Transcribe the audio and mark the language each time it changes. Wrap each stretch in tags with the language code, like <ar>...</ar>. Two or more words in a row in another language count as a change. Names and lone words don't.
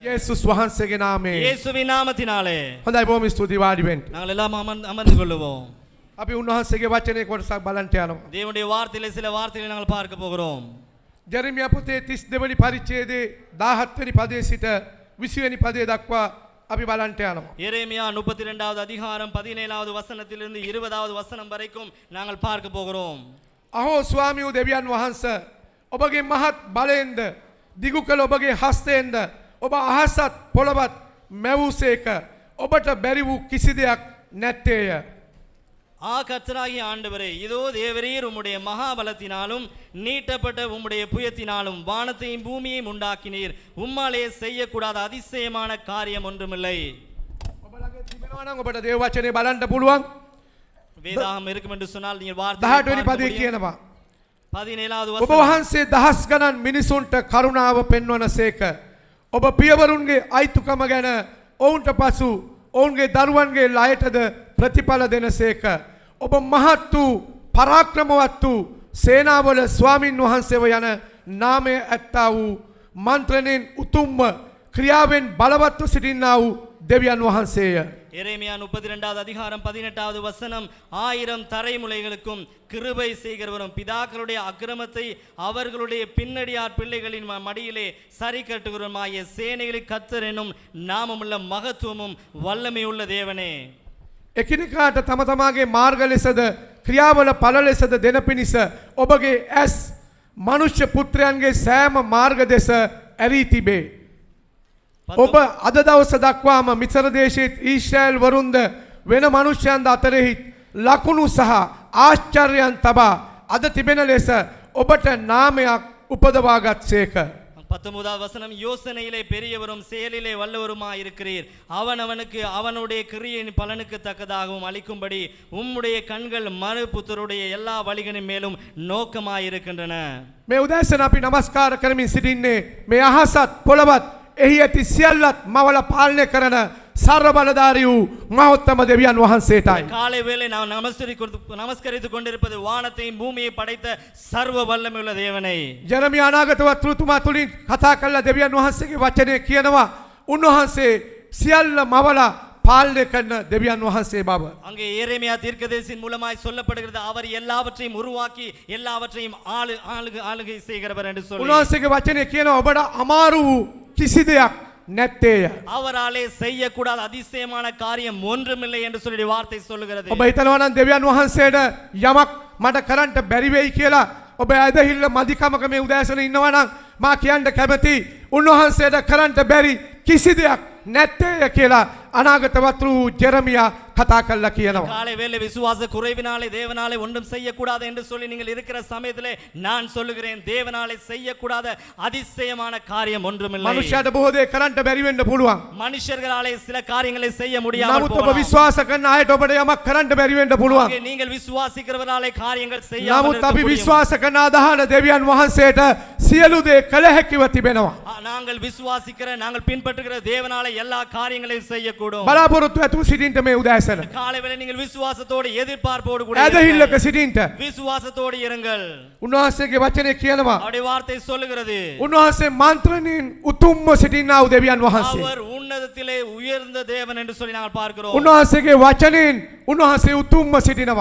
<si>යේසුස් වහන්සේගේ නාමයෙන්</si> <ta>இயேசுவின் நாமத்தினாலே</ta> <si>හොඳයි බොහොම ස්තුතියි වාඩි වෙන්න.</si> <ta>நாங்கள் எல்லாம் அமர்ந்து கொள்வோம்.</ta> <si>අපි උන්වහන්සේගේ වචනේ කොටසක් බලන්න යනවා.</si> <ta>தேவனுடைய வார்த்தையிலே சில வார்த்தைகளை நாங்கள் பார்க்க போகிறோம்.</ta> <si>ජෙරමියා පොතේ 32 වෙනි පරිච්ඡේදයේ 17 වෙනි පදයේ සිට 20 වෙනි පදයේ දක්වා අපි බලන්න යනවා.</si> <ta>எரேமியா 32வது அதிகாரம் 17வது வசனத்திலிருந்து 20வது வசனம் வரைக்கும் நாங்கள் பார்க்க போகிறோம்.</ta> <si>අහෝ ස්වාමී වූ දෙවියන් වහන්සේ ඔබගේ මහත් බලයෙන්ද දිගු කළ ඔබගේ හස්තයෙන්ද ඔබ අහසත් පොළවත් මැවුසේක ඔබට බැරි වූ කිසි දෙයක් නැත්තේය.</si> <ta>கர்த்தராகிய ஆண்டவரே, இதோ தேவரீர் உம்முடைய மகாபலத்தினாலும் நீட்டப்பட்ட உம்முடைய புயத்தினாலும் வானத்தையும் பூமியையும் உண்டாக்கினீர். உம்மாலே செய்யக்கூடாத அதிசயமான காரியம் ஒன்றுமில்லை.</ta> <si>ඔබලගේ තිබෙනවා නම් ඔබට දේව වචනේ බලන්න පුළුවන්.</si> <ta>வேதாகம் இருக்கும் என்று சொன்னால் நீங்கள்</ta> <si>18 වෙනි පදයේ කියනවා</si> <ta>17வது</ta> <si>ඔබ</si> <ta>வசனம்</ta> <si>වහන්සේ දහස් ගණන් මිනිසුන්ට කරුණාව පෙන්වනසේක. ඔබ පියවරුන්ගේ අයිතුකම ගැන ඔවුන්ට පසු ඔවුන්ගේ දරුවන්ගේ ලයටද ප්‍රතිඵල දෙනසේක. ඔබ මහත් වූ පරාක්‍රමවත් වූ සේනාවල ස්වාමින් වහන්සේව යන නාමය ඇත්තා වූ මන්ත්‍රණයෙන් උතුම්ම ක්‍රියාවෙන් බලවත්ව සිටින්නා වූ දෙවියන් වහන්සේය.</si> <ta>எரேமியா 32வது அதிகாரம் 18வது வசனம் 1000 தரைமுலைகளுக்கும் கிருபை செய்கிறவரும் பிதாக்களுடைய அக்கிரமத்தை அவர்களுடைய பின்னடியார் பிள்ளைகளின் மடியிலே சரி கட்டுகிறவருமாய சேனைகளின் கர்த்தர் என்னும் நாமமுள்ள மகத்துவமும் வல்லமையுள்ள தேவனே.</ta> <si>එකිනෙකාට තම තමාගේ මාර්ග ලෙසද ක්‍රියාවල ඵල ලෙසද දෙන පිණිස ඔබගේ ඇස් මනුෂ්‍ය පුත්‍රයන්ගේ සෑම මාර්ග දෙස ඇරී තිබේ. ඔබ අද දවස දක්වාම මිසර දේශයේ ඊශ්‍රායල් වරුන්ද වෙන මනුෂ්‍යයන්ද අතරෙහි ලකුණු සහ ආශ්චර්යයන් තබා අද තිබෙන ලෙස ඔබට නාමයක් උපදවාගත්සේක.</si> <ta>19வது வசனம் யோசனையிலே பெரியவரும் செயலிலே வல்லவருமாய் இருக்கிறீர். அவனவனுக்கு அவனுடைய கிரியையின் பலனுக்கு தக்கதாகவும் அளிக்கும்படி உம்முடைய கண்கள் மறு புத்தருடைய எல்லா வழிகளின் மேலும் நோக்கமாயிருக்கின்றன.</ta> <si>මේ උදෑසන අපි නමස්කාර කරමින් සිටින්නේ මේ අහසත් පොළවත් එහි ඇති සියල්ලත් මවල පාලනය කරන සර්ව බලධාරී වූ මහෝත්තම දෙවියන් වහන්සේටයි.</si> <ta>காலை வேளை நாம் நமஸ்கரித்துக் கொண்டிருப்பது வானத்தையும் பூமியை படைத்த சர்வ வல்லமையுள்ள தேவனை.</ta> <si>ජෙරමියා අනාගතවත් ඍතුමා තුලින් කතා කළ දෙවියන් වහන්සේගේ වචනේ කියනවා උන්වහන්සේ සියල්ල මවලා පාලනය කරන දෙවියන් වහන්සේ බව.</si> <ta>அங்கே எரேமியா தீர்க்கதரிசியின் மூலமாய் சொல்லப்படுகிறது அவர் எல்லாவற்றையும் உருவாக்கி எல்லாவற்றையும் ஆளுகை செய்கிறவர் என்று சொல்லி.</ta> <si>උන්වහන්සේගේ වචනේ කියනවා ඔබට අමාරු වූ කිසි දෙයක් නැත්තේය.</si> <ta>அவராலே செய்யக்கூடாத அதிசயமான காரியம் ஒன்றுமில்லை என்று சொல்லி வார்த்தை சொல்லுகிறது.</ta> <si>ඔබ හිතනවා නම් දෙවියන් වහන්සේට යමක් මට කරන්න බැරි වෙයි කියලා ඔබ ඇදහිල්ල මදිකමක මේ උදෑසන ඉන්නවා නම් මා කියන්න කැමති උන්වහන්සේට කරන්න බැරි කිසි දෙයක් නැත්තේය කියලා අනාගතවත් වූ ජෙරමියා කතා කළා කියනවා.</si> <ta>காலை வேளை விசுவாச குறைவினாலே தேவனாலே ஒன்றும் செய்யக்கூடாது என்று சொல்லி நீங்கள் இருக்கிற சமயத்திலே நான் சொல்லுகிறேன் தேவனாலே செய்யக்கூடாத அதிசயமான காரியம் ஒன்றுமில்லை.</ta> <si>මනුෂ්‍යයට බොහෝ දේ කරන්න බැරි වෙන්න පුළුවන්.</si> <ta>மனுஷர்களாலே சில காரியங்களை செய்ய முடியாமல்</ta> <si>නමුත් ඔබ</si> <ta>போகலாம்.</ta> <si>විශ්වාස කරන අයට ඔබට යමක් කරන්න බැරි වෙන්න පුළුවන්.</si> <ta>நீங்கள் விசுவாசிக்கிறவராலே காரியங்கள் செய்யாமல்</ta> <si>නමුත්</si> <ta>இருக்க</ta> <si>අපි</si> <ta>முடியும்.</ta> <si>විශ්වාස කරන අදහන දෙවියන් වහන්සේට සියලු දේ කළ හැකිව තිබෙනවා.</si> <ta>நாங்கள் விசுவாசிக்கிற நாங்கள் பின்பற்றுகிற தேவனாலே எல்லா காரியங்களையும் செய்யக்கூடும்.</ta> <si>බලාපොරොත්තු ඇතුව සිටින්න මේ උදෑසන.</si> <ta>காலை வேளை நீங்கள் விசுவாசத்தோடு எதிர்பார்ப்போடு கூட</ta> <si>ඇදහිල්ලක</si> <ta>இருங்கள்.</ta> <si>සිටින්න.</si> <ta>விசுவாசத்தோடு இருங்கள்.</ta> <si>උන්වහන්සේගේ වචනේ කියනවා</si> <ta>அவருடைய வார்த்தை சொல்லுகிறது</ta> <si>උන්වහන්සේ මන්ත්‍රණයෙන් උතුම්ව සිටින්නා වූ දෙවියන් වහන්සේ.</si> <ta>அவர் உன்னதத்திலே உயர்ந்த தேவன் என்று சொல்லி நாங்கள் பார்க்கிறோம்.</ta> <si>උන්වහන්සේගේ වචනයෙන් උන්වහන්සේ උතුම්ව සිටිනවා.</si>